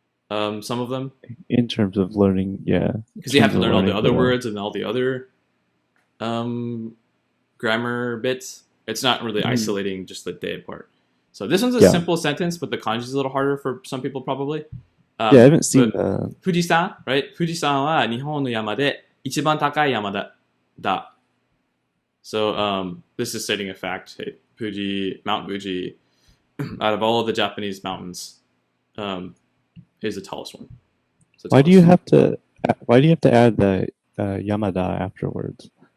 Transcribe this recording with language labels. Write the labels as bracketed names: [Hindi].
[English] Some of them. In terms of learning, yeah. Because you have to learn all the other words and all the other grammar bits. It's not really isolating just the de part. So this one's a simple sentence, but the kanji is a little harder for some people probably. I haven't seen Fuji-san, right? [Japanese] Fuji-san は日本の山で一番高い山だ. [English] So this is stating a fact. Hey, Mount Fuji, out of all of the Japanese mountains, is the tallest one. Why do you have to add the Yamada afterwards?